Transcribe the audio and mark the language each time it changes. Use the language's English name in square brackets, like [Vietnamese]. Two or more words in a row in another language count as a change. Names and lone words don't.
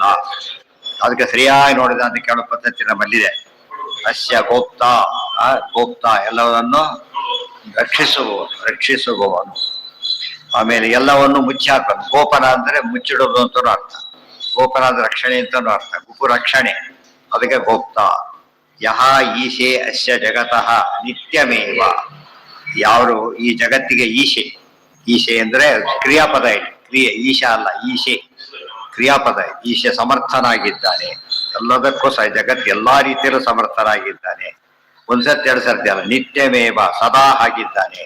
[Kannada] ಅದಕ್ಕೆ ಸರಿಯಾಗಿ ನೋಡಿದ ಅಂತ ಕೇಳೋ ಪದ್ಧತಿ ನಮ್ಮಲ್ಲಿದೆ. [Sanskrit] ಅಸ್ಯ ಗೋಪ್ತ, [Kannada] ಗೋಪ್ತ ಎಲ್ಲವನ್ನು ರಕ್ಷಿಸುವವನು. ಆಮೇಲೆ ಎಲ್ಲವನ್ನು ಮುಚ್ಚಿ ಹಾಕೋದು. ಗೋಪನ ಅಂದ್ರೆ ಮುಚ್ಚಿಡೋದು ಅಂತನೂ ಅರ್ಥ. ಗೋಪನ ಅಂದ್ರೆ ರಕ್ಷಣೆ ಅಂತನೂ ಅರ್ಥ. ಗುಪು ರಕ್ಷಣೆ, ಅದಕ್ಕೆ ಗೋಪ್ತ. [Sanskrit] ಯಹ ಈಶೆ ಅಸ್ಯ ಜಗತಃ ನಿತ್ಯಮೇವ. [Kannada] ಯಾರು ಈ ಜಗತ್ತಿಗೆ ಈಶೆ, ಈಶೆ ಅಂದ್ರೆ ಕ್ರಿಯಾಪದ ಇದೆ. ಕ್ರಿಯೆ ಈಶ ಅಲ್ಲ, ಈಶೆ ಕ್ರಿಯಾಪದ. ಈಶೆ ಸಮರ್ಥನಾಗಿದ್ದಾನೆ ಎಲ್ಲದಕ್ಕೂ ಸಹ. ಜಗತ್ತು ಎಲ್ಲಾ ರೀತಿಯಲ್ಲೂ ಸಮರ್ಥನಾಗಿದ್ದಾನೆ. ಒಂದ್ಸರ್ತಿ ಎರಡು ಸರ್ತಿ ಅಲ್ಲ, ನಿತ್ಯಮೇವ ಸದಾ ಆಗಿದ್ದಾನೆ.